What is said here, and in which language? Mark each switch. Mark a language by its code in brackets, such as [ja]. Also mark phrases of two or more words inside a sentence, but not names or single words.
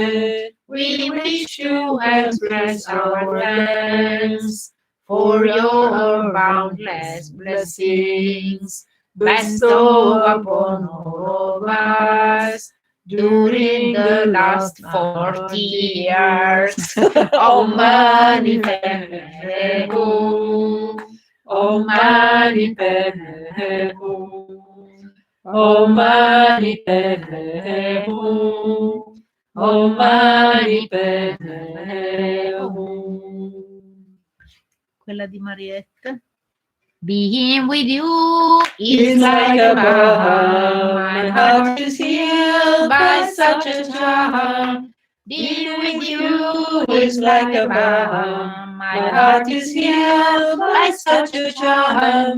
[en] We wish you express our thanks for your boundless blessings bestow upon all of us during the last 40 years. [sa] Om Mani Padme Hum. Om Mani Padme Hum. Om Mani Padme Hum. Om Mani Padme Hum. [it] Quella di Mariette. [en] Being with you is like a balm. My heart is healed by such a charm. Being with you is like a balm. My heart is healed by such a charm.